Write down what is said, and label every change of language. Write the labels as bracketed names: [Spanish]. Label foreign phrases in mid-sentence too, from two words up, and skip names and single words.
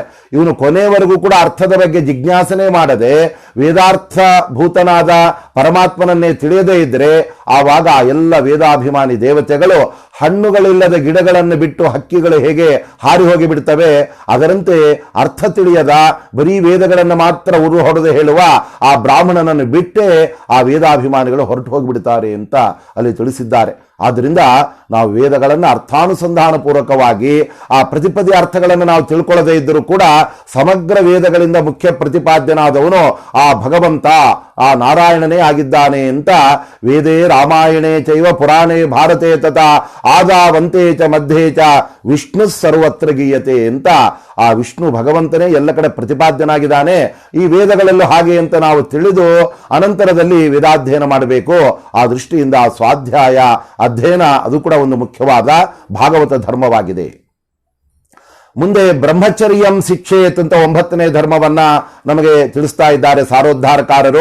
[Kannada] ಇವನು ಕೊನೆಯವರೆಗೂ ಕೂಡ ಅರ್ಥದ ಬಗ್ಗೆ ಜಿಜ್ಞಾಸನೆ ಮಾಡದೆ ವೇದಾರ್ಥ ಭೂತನಾದ ಪರಮಾತ್ಮನನ್ನೇ ತಿಳಿಯದೇ ಇದ್ರೆ ಆವಾಗ ಆ ಎಲ್ಲ ವೇದಾಭಿಮಾನಿ ದೇವತೆಗಳು ಹಣ್ಣುಗಳಿಲ್ಲದ ಗಿಡಗಳನ್ನು ಬಿಟ್ಟು ಹಕ್ಕಿಗಳು ಹೇಗೆ ಹಾರಿ ಹೋಗಿ ಬಿಡ್ತವೆ, ಅದರಂತೆ ಅರ್ಥ ತಿಳಿಯದ ಬರೀ ವೇದಗಳನ್ನು ಮಾತ್ರ ಉರು ಹೊಡೆದು ಹೇಳುವ ಆ ಬ್ರಾಹ್ಮಣನನ್ನು ಬಿಟ್ಟೇ ಆ ವೇದಾಭಿಮಾನಿಗಳು ಹೊರಟು ಹೋಗಿಬಿಡ್ತಾರೆ ಅಂತ ಅಲ್ಲಿ ತಿಳಿಸಿದ್ದಾರೆ. ಆದ್ದರಿಂದ ನಾವು ವೇದಗಳನ್ನು ಅರ್ಥಾನುಸಂಧಾನ ಪೂರ್ವಕವಾಗಿ ಆ ಪ್ರತಿಪದಿ ಅರ್ಥಗಳನ್ನು ನಾವು ತಿಳ್ಕೊಳ್ಳದೇ ಇದ್ದರೂ ಕೂಡ ಸಮಗ್ರ ವೇದಗಳಿಂದ ಮುಖ್ಯ ಪ್ರತಿಪಾದ್ಯನಾದವನು ಆ ಭಗವಂತ, ಆ ನಾರಾಯಣನೇ ಆಗಿದ್ದಾನೆ ಅಂತ [Sanskrit] ವೇದೇ ರಾಮಾಯಣೇ ಚೈವ ಪುರಾಣೇ ಭಾರತೇ ತಥಾ ಆದಾವಂತೆ ಚ ಮಧ್ಯೆ ಚ ವಿಷ್ಣು ಸರ್ವತ್ರ ಗೀಯತೆ [Kannada] ಅಂತ ಆ ವಿಷ್ಣು ಭಗವಂತನೇ ಎಲ್ಲ ಕಡೆ ಪ್ರತಿಪಾದ್ಯನಾಗಿದ್ದಾನೆ. ಈ ವೇದಗಳಲ್ಲೂ ಹಾಗೆ ಅಂತ ನಾವು ತಿಳಿದು ಅನಂತರದಲ್ಲಿ ವೇದಾಧ್ಯಯನ ಮಾಡಬೇಕು. ಆ ದೃಷ್ಟಿಯಿಂದ ಆ ಸ್ವಾಧ್ಯಾಯ ಅಧ್ಯಯನ ಅದು ಕೂಡ ಒಂದು ಮುಖ್ಯವಾದ ಭಾಗವತ ಧರ್ಮವಾಗಿದೆ. ಮುಂದೆ [Sanskrit] ಬ್ರಹ್ಮಚರ್ಯಂ ಶಿಕ್ಷೇತ್ [Kannada] ಅಂತ 9ನೇ ಧರ್ಮವನ್ನ ನಮಗೆ ತಿಳಿಸ್ತಾ ಇದ್ದಾರೆ ಸಾರೋದ್ಧಾರಕಾರರು.